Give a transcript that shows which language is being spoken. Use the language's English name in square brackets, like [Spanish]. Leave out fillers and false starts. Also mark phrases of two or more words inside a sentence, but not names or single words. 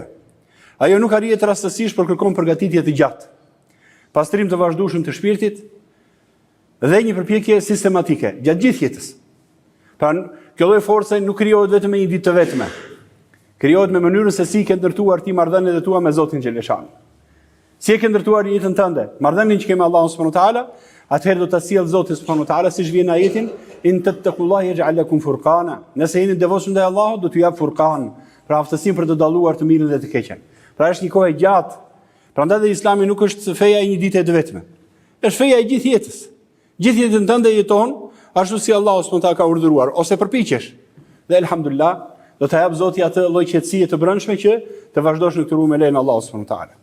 [Albanian] Ajo nuk arrihet rastësisht por kërkon përgatitje të gjatë, pastrim të vazhdueshëm të shpirtit dhe një përpjekje sistematike gjatë gjithë jetës. Pra kjo lloj force nuk krijohet vetëm me një ditë të vetme. Krijohet me mënyrën se si ke ndërtuar ti marrëdhëniet e tua me Zotin xhaleshan. Si e ke ndërtuar jetën tënde, marrëdhënien që ke me Allahun [Arabic] سبحانه وتعالى, [Albanian] atëherë do ta sjell Zoti [Arabic] سبحانه وتعالى [Albanian] siç vjen ajetin [Arabic] إن تتقوا الله يجعل لكم فرقانا. [Albanian] Nëse jeni devotshëm ndaj Allahut, do t'ju jap furqan, pra aftësinë për të dalluar të mirën dhe të keqen. Pra është një kohë e gjatë. Prandaj dhe Islami nuk është feja e një dite të vetme. Është feja e gjithë jetës. Gjithë jetën tënde jeton ashtu si Allahu [Arabic] سبحانه وتعالى [Albanian] ka urdhëruar, ose përpiqesh. Dhe elhamdulillah, do ta jap Zoti atë lloj qetësie të brendshme që të vazhdosh në këtë rrugë me lejen e Allahut [Arabic] سبحانه وتعالى.